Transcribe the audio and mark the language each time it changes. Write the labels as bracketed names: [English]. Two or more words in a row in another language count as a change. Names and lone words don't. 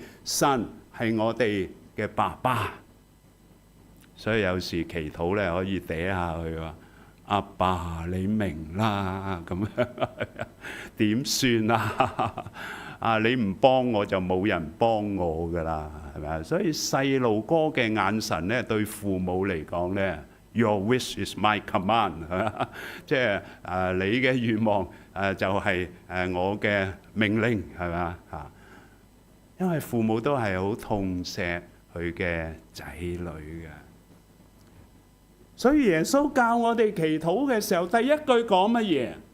[Cantonese] 神係我哋嘅爸爸，所以有時祈禱咧可以嗲下佢話：阿爸，你明啦，咁樣點算啊？你唔幫我就冇人幫我噶啦，係咪啊？所以細路哥嘅眼神咧，對父母嚟講咧 ， [English] Your wish is my command， [Cantonese] 係嘛？即係你嘅願望就係我嘅命令，係嘛嚇？因為父母都係好痛錫佢嘅仔女嘅，所以耶穌教我哋祈禱嘅時候，第一句講乜嘢？